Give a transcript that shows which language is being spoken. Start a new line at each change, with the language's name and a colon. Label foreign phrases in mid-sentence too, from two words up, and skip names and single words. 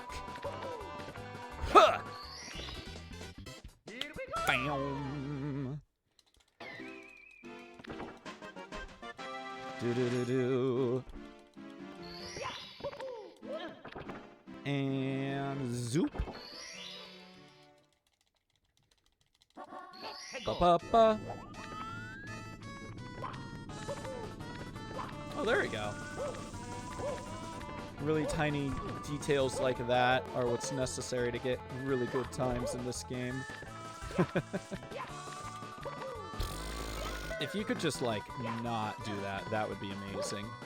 English: Huh. Bam. Do. And zoop. Ba-ba-ba. Oh, there we go. Really tiny details like that are what's necessary to get really good times in this game. If you could just, like, not do that, that would be amazing.